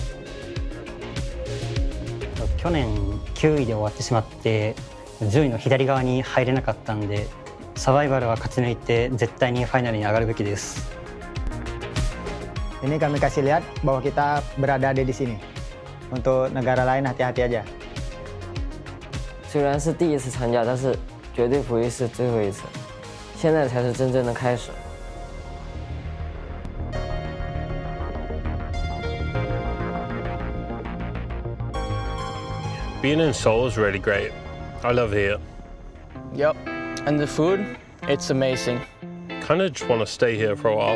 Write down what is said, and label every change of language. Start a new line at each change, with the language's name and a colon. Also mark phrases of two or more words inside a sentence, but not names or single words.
Japanese: 去年9位で終わってしまって10位の左側に入れなかったんで、サバイバルは勝ち抜いて絶対にファイナルに上がるべきです。
Indonesian: Ini kami kasih lihat bahwa kita berada di sini. Untuk negara lain hati-hati aja.
Chinese: 虽然是第一次参加，但是绝对不会是最后一次。现在才是真正的开始。
English: Being in Seoul is really great. I love here. Yep, and the food, it's amazing. Kind of just want to stay here for a while.